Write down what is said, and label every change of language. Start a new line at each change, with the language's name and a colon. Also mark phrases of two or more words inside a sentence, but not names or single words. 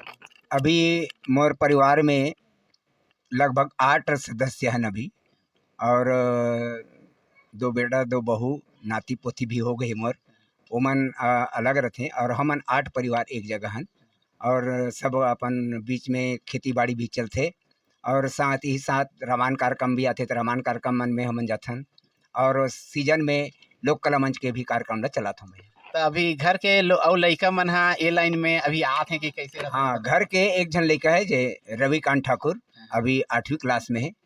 Chhattisgarhi: अभी मोर परिवार में लगभग 8 सदस्य हैं अभी, और 2 बेटा 2 बहू नाती पोती भी हो गए मोर। ओमन अलग रहते और हमन 8 परिवार एक जगह हन, और सब अपन बीच में खेती बाड़ी भी चलते, और साथ ही साथ रामायण कार्यक्रम भी आते तो रामायण कार्यक्रम मन में हमन जाथन, और सीजन में लोक कला मंच के भी कार्यक्रम ला चलात हूँ मैं। तो अभी घर के और लड़का मन हा ए लाइन में अभी आते हैं कि कैसे रहते हैं? हाँ, घर के एक जन लड़का है जे रविकांत ठाकुर, अभी 8वीं क्लास में है।